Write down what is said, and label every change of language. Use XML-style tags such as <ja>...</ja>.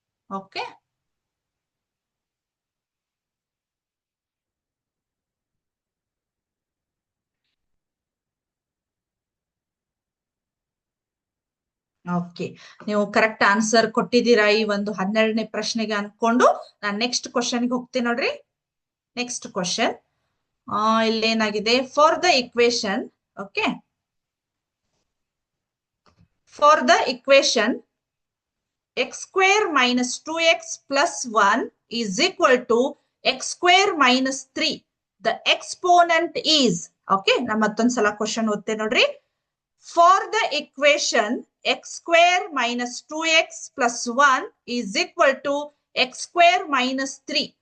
<kn>Okay, okay, ನೀವು correct answer ಕೊಟ್ಟಿದ್ದೀರಾ ಈ ಒಂದು 12ನೇ ಪ್ರಶ್ನೆಗೆ ಅನ್ಕೊಂಡು ನಾನು ನೆಕ್ಸ್ಟ್ ಕ್ವಶನ್ಗೆ ಹೋಗ್ತೀನಿ ನೋಡ್ರಿ. Next question ಇಲ್ಲೇನಾಗಿದೆ,</kn> <en>For the equation. Okay, for the equation x square minus 2x plus 1 is equal to x square minus 3. The exponent is.</en> <kn>Okay, ನಾ ಮತ್ತೊಂದ್ಸಲ ಕ್ವಶನ್ ಓದ್ತೇನೆ ನೋಡ್ರಿ.</kn> <en>For the equation x square minus 2x plus 1 is equal to x square minus 3.</en>